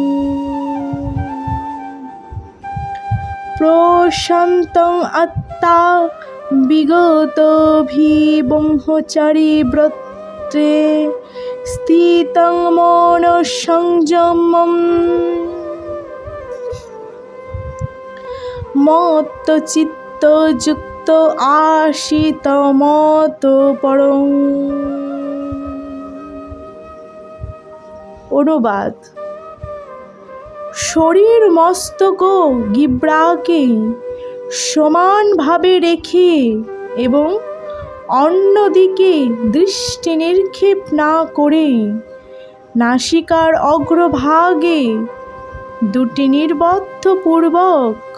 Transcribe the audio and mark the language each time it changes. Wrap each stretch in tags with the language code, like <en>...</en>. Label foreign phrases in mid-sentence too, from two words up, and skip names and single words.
<sa>प्रशान्तं आत्मा विगतोऽभिब्रह्मचारी व्रते स्थितं मनोसंयमम् मत्तचित्तयुक्त आसीत मतपरम्।</sa> <bn>অনুবাদ। শরীর মস্তক ও গিব্রাকে সমানভাবে রেখে এবং অন্যদিকে দৃষ্টি নিক্ষেপ না করে নাসিকার অগ্রভাগে দুটি নিবদ্ধপূর্বক</bn>